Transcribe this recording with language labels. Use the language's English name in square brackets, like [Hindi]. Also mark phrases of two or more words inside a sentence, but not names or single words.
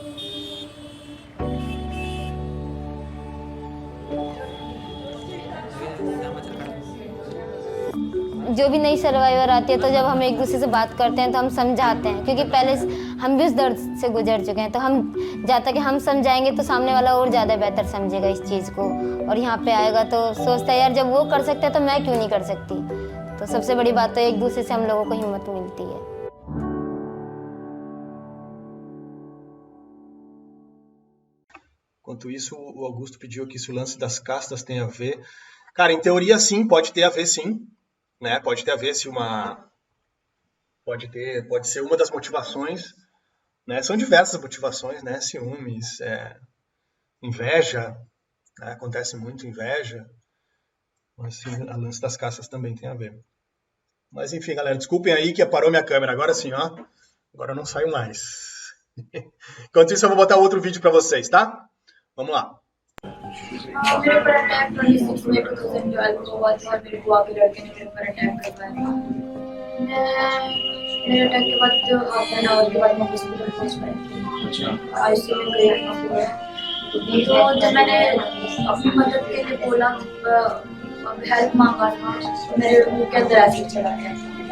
[Hindi] जो भी नई सर्वाइवर आती है तो जब हम एक दूसरे से बात करते हैं तो हम समझाते हैं, क्योंकि पहले हम भी उस दर्द से गुजर चुके हैं, तो हम जाता कि हम समझाएंगे तो सामने वाला और ज़्यादा बेहतर समझेगा इस चीज़ को और यहाँ पे आएगा तो सोचता है यार जब वो कर सकते हैं तो मैं क्यों नहीं कर सकती। तो सबसे बड़ी बात तो एक दूसरे से हम लोगों को हिम्मत मिलती है। [Portuguese] Enquanto isso, o Augusto pediu aqui se o lance das castas tem a ver. Cara, em teoria sim, pode ter a ver sim. Né? Pode ter a ver se pode ser uma das motivações, né? São diversas motivações, né? Ciúmes, inveja, né? Acontece muito inveja, mas sim, a lance das caças também tem a ver. Mas enfim, galera, desculpem aí que parou minha câmera, agora sim, ó, agora eu não saio mais. Enquanto isso eu vou botar outro vídeo para vocês, tá? Vamos lá. [Hindi] मेरे ऊपर अटैक 26 मई 2012 को हुआ था और मेरे बुआ के लड़के ने मेरे ऊपर अटैक करवाया था। मेरे अटैक के बाद जो [English] half an hour [Hindi] के बाद मैं हॉस्पिटल पहुंच पाई थी, आईसीयू में गई पूरा। तो जब मैंने अपनी मदद के लिए बोला, हेल्प मांगा था, तो मेरे मुंह के अंदर एसिड चला गया।